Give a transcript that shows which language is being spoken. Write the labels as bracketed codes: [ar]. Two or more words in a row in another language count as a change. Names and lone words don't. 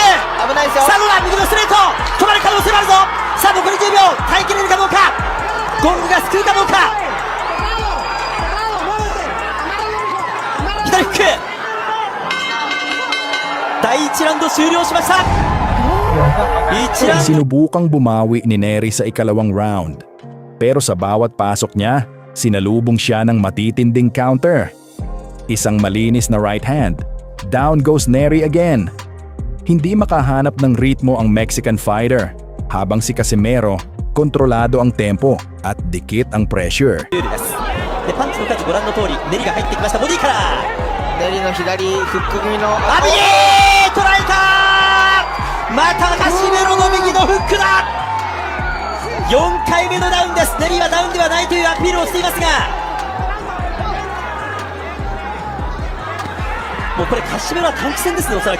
[ja] 危ないですよ。さあどうだ。右のストレート止まる可能性もあるぞ。さあ残り10秒耐えきれるかどうか。ゴングが救うかどうか。左フック。第1ラウンド終了しました。 [tl] Sinubukang bumawi ni Neri sa ikalawang round. Pero sa bawat pasok niya, sinalubong siya ng matitinding counter. Isang malinis na [en] right hand. Down goes Neri again. [tl] Hindi makahanap ng ritmo ang [en] Mexican fighter, [tl] habang si Casimero, kontrolado ang tempo at dikit ang pressure. [ja] でパンチの数ご覧の通りネリが入ってきました。ボディからネリの左フック気味の右捉えた。またカシメロの右のフックだ。4回目のダウンです。ネリはダウンではないというアピールをしていますが、もうこれカシメロは短期戦ですね。おそらく